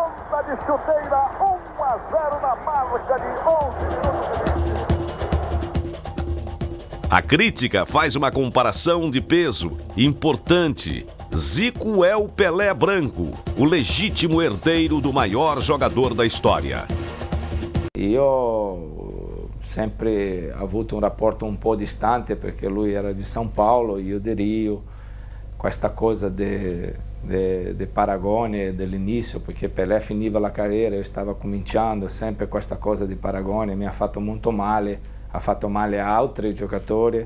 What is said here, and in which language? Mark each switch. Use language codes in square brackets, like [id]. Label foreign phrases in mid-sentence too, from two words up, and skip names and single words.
[pt] A crítica faz uma comparação de peso importante. Zico é o Pelé branco, o legítimo herdeiro do maior jogador da história. [it] Io sempre avuto un rapporto un po' distante perché lui era di São Paulo e io di Rio. Questa cosa de paragone dell'inizio, perché Pelé finiva la carriera, io stavo cominciando, sempre questa cosa di paragone mi ha fatto molto male, ha fatto male a altri giocatori.